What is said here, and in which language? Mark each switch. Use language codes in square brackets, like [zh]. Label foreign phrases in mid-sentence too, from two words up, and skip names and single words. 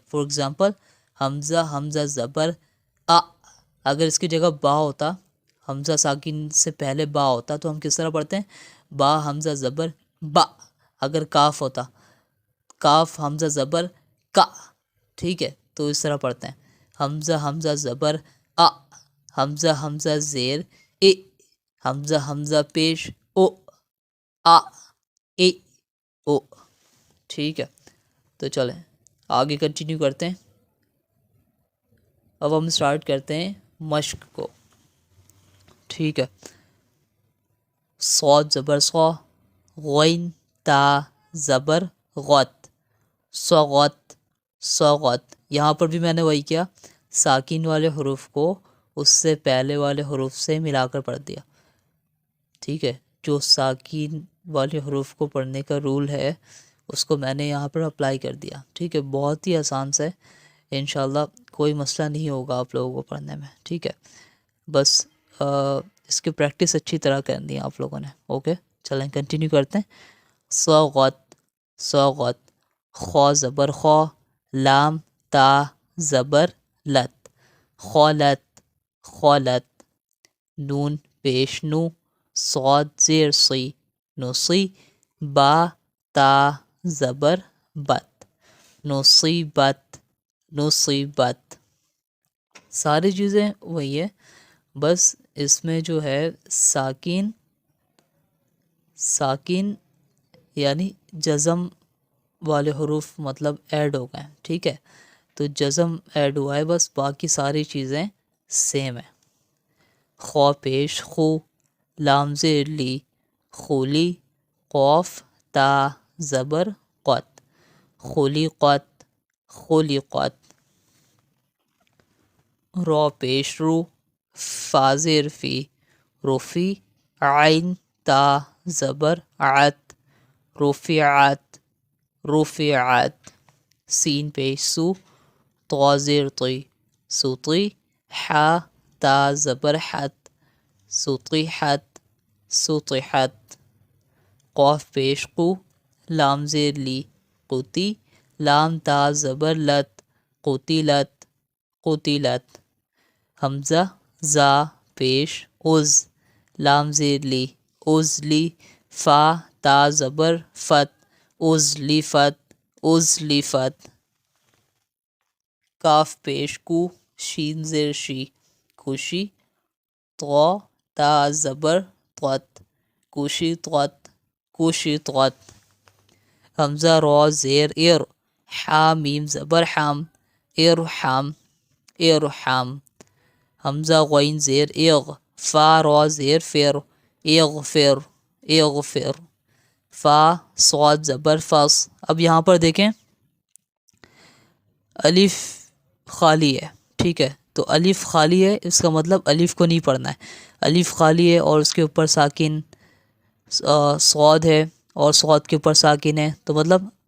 [en] for example [ur] حمزہ زبر ا، اگر اس کی جگہ با ہوتا، حمزہ ساکن سے پہلے با ہوتا تو ہم کس طرح پڑھتے ہیں، با حمزہ زبر با. اگر کاف ہوتا، کاف حمزہ زبر کا، ٹھیک ہے، تو اس طرح پڑھتے ہیں. حمزہ زبر ا، حمزہ زیر اے، حمزہ پیش او، آ اے او، ٹھیک ہے. تو چلیں آگے کنٹینیو کرتے ہیں. اب ہم سٹارٹ کرتے ہیں مشق کو، ٹھیک ہے. صاد زبر صا، غین تا زبر غت، صغت صغت. یہاں پر بھی میں نے وہی کیا، ساکن والے حروف کو اس سے پہلے والے حروف سے ملا کر پڑھ دیا، ٹھیک ہے. جو ساکن والے حروف کو پڑھنے کا رول ہے اس کو میں نے یہاں پر اپلائی کر دیا، ٹھیک ہے. بہت ہی آسان سے، انشاءاللہ کوئی مسئلہ نہیں ہوگا آپ لوگوں کو پڑھنے میں، ٹھیک ہے. بس اس کی پریکٹس اچھی طرح کرنی ہے آپ لوگوں نے، اوکے. چلیں کنٹینیو کرتے ہیں. صغت صغت، خا زبر خا، لام تا زبر لت، خالت خالت، نون پیش نو، صاد زیر سی، نصی، با تا زبر بت، نصیبت نصیبت. ساری چیزیں وہی ہے، بس اس میں جو ہے ساکن یعنی جزم والے حروف مطلب ایڈ ہو گئے، ٹھیک ہے. تو جزم ایڈ ہوا ہے، بس باقی ساری چیزیں سیم ہیں. خو پیش خو، لام زیر لی، خولی، قوف تا زبر قت، خلیقت خلیقت، رو پیش رو، فا زیر فی، رفی، عین تا زبر عت، رفعت رفعت، سین پیش سو، طا زیر طی، سطی، حا تا زبر حت، سطیحت سطیحت، قاف پیش قو، لام زیر لی، قتی، لام تا زبر لت، قتلت قتلت، حمزہ زا پیش عز، لام زیر لی، عزلی، فا تا زبر فت، عزلفت عزلفت، کاف پیش کو، شین زیر شی، خوشی، طا تا زبر طت، کوشی طت کوشی طت، حمزہ را زیر ار، حا میم زبر حم، ارحم ارحم، حمزہ غین زیر اغ، فا را زیر فر، اغفر اغفر، فا صاد زبر فص. اب یہاں پر دیکھیں الف خالی ہے، ٹھیک ہے. تو الف خالی ہے، اس کا مطلب الف کو نہیں پڑھنا ہے. الف خالی ہے اور اس کے اوپر ساکن صاد ہے اور صاد کے اوپر ساکن ہے، تو مطلب